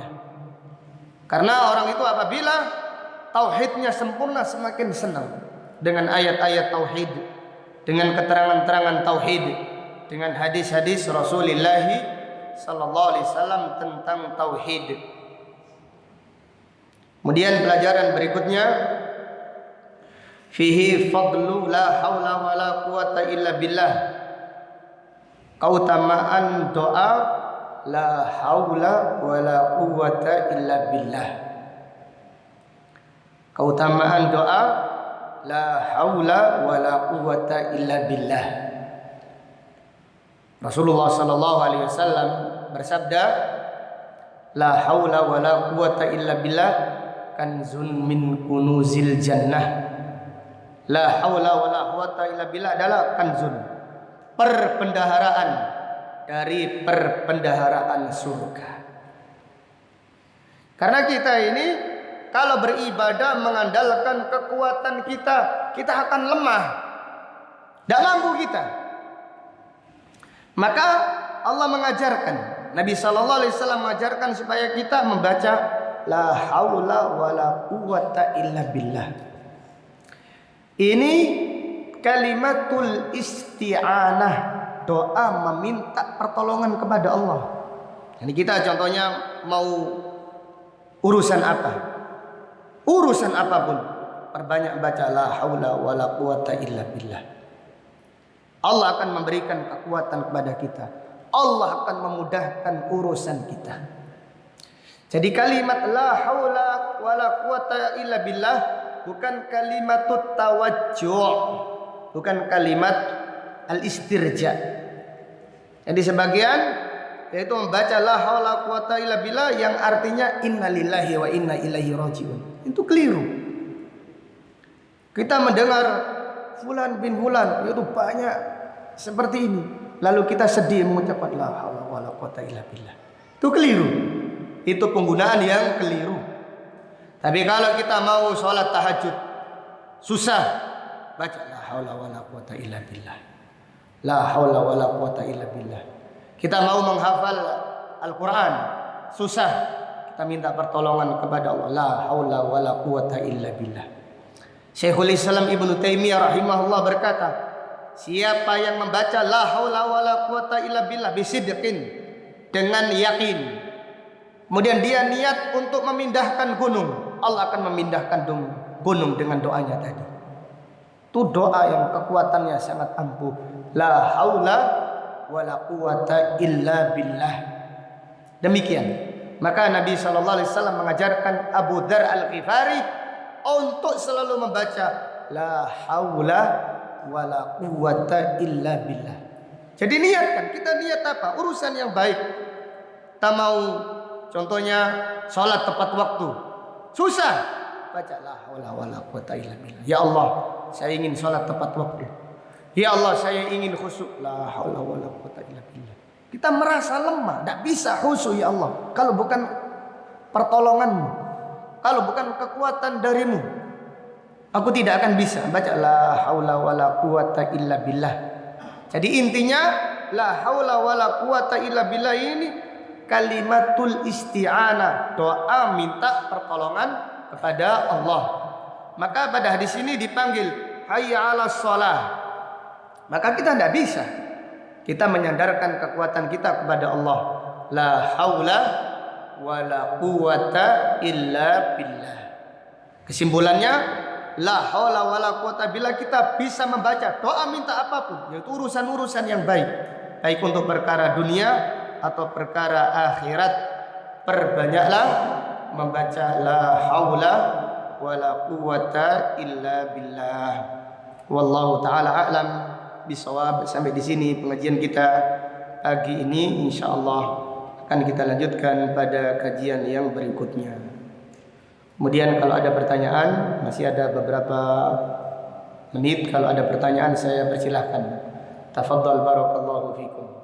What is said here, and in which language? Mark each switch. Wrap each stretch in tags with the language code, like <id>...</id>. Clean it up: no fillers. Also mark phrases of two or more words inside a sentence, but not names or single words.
<id>Karena orang itu apabila tauhidnya sempurna, semakin senang dengan ayat-ayat tauhid, dengan keterangan-keterangan tauhid, dengan hadis-hadis Rasulullah</id> <ar>صلى الله عليه وسلم</ar> <id>tentang tauhid. Kemudian pelajaran berikutnya,</id> <ar>فيه فضل لا حول ولا قوة إلا بالله,</ar> <id>keutamaan doa</id> <ar>لا حول ولا قوة إلا بالله.</ar> <id>Keutamaan doa</id> <ar>لا حول ولا قوة إلا بالله.</ar> <id>Rasulullah</id> <ar>صلى الله عليه وسلم</ar> <id>bersabda,</id> <ar>لا حول ولا قوة إلا بالله كنز من كنوز الجنة. لا حول ولا قوة إلا بالله</ar> <id>adalah kanzun, perbendaharaan dari perbendaharaan surga. Karena kita ini kalau beribadah mengandalkan kekuatan kita, kita akan lemah, tidak mampu kita. Maka Allah mengajarkan, Nabi</id> <ar>صلى الله عليه وسلم</ar> <id>mengajarkan supaya kita membaca</id> <ar>لا حول ولا قوة إلا بالله.</ar> <id>Ini</id> <ar>كلمة الاستعانة,</ar> <id>doa meminta pertolongan kepada Allah. Jadi kita contohnya mau urusan apa, urusan apapun, perbanyak baca</id> <ar>لا حول ولا قوة إلا بالله.</ar> <id>Allah akan memberikan kekuatan kepada kita, Allah akan memudahkan urusan kita. Jadi kalimat</id> <ar>لا حول ولا قوة إلا بالله</ar> <id>bukan</id> <ar>كلمة التوجه,</ar> <id>bukan</id> <ar>كلمة الاسترجاع.</ar> <id>Jadi sebagian yaitu membaca</id> <ar>لا حول قوة إلا بالله</ar> <id>yang artinya</id> <ar>إنا لله وإنا إليه راجعون.</ar> <id>Itu keliru. Kita mendengar</id> <ar>فلان بن فلان</ar> <id>itu banyak seperti ini, lalu kita sedih mengucapkan</id> <ar>لا حول ولا قوة إلا بالله.</ar> <id>Itu keliru. Itu penggunaan yang keliru. Tapi kalau kita mau sholat tahajud susah, baca</id> <ar>لا حول ولا قوة إلا بالله. لا حول ولا قوة إلا بالله.</ar> <id>Kita mau menghafal Al-Quran susah, kita minta pertolongan kepada Allah.</id> <ar>لا حول ولا قوة إلا بالله.</ar> <id>Syekhul Islam Ibnu Taimiyah rahimahullah berkata, siapa yang membaca</id> <ar>لا حول ولا قوة إلا بالله بصدق,</ar> <id>dengan yakin, kemudian dia niat untuk memindahkan gunung, Allah akan memindahkan gunung dengan doanya tadi. Itu doa yang kekuatannya sangat ampuh.</id> <ar>لا حول ولا قوة إلا بالله.</ar> <id>Demikian. Maka Nabi SAW mengajarkan Abu Dzar Al-Ghifari untuk selalu membaca</id> <ar>لا حول ولا قوة إلا بالله.</ar> <id>Jadi niatkan, kita niat apa? Urusan yang baik. Kita mau contohnya sholat tepat waktu. Susah. Baca</id> <ar>لا حول ولا قوة إلا بالله. يا الله,</ar> <id>saya ingin sholat tepat waktu.</id> <ar>يا الله,</ar> <id>saya ingin khusyuk.</id> <ar>لا حول ولا قوة إلا بالله.</ar> <id>Kita merasa lemah, tidak bisa khusyuk</id> <ar>يا الله.</ar> <id>Kalau bukan pertolonganmu, kalau bukan kekuatan darimu, aku tidak akan bisa baca</id> <ar>لا حول ولا قوة إلا بالله.</ar> <id>Jadi intinya</id> <ar>لا حول ولا قوة إلا بالله</ar> <id>ini</id> <ar>كلمة الاستعانة,</ar> <id>doa minta pertolongan kepada Allah. Maka pada hadis ini dipanggil</id> <ar>حي على الصلاة.</ar> <id>Maka kita tidak bisa. Kita menyandarkan kekuatan kita kepada Allah.</id> <ar>لا حول ولا قوة إلا بالله.</ar> <id>Kesimpulannya,</id> <ar>لا حول ولا قوة بالله,</ar> <id>kita bisa membaca doa minta apapun, yaitu urusan-urusan yang baik, baik untuk perkara dunia atau perkara akhirat. Perbanyaklah membaca</id> <ar>لا حول ولا قوة إلا بالله. والله تعالى أعلم بالصواب.</ar> <id>Sampai di sini pengajian kita pagi ini, insyaallah akan kita lanjutkan pada kajian yang berikutnya. Kemudian kalau ada pertanyaan, masih ada beberapa menit. Kalau ada pertanyaan saya persilahkan.</id> <ar>تفضل بارك الله فيكم.</ar>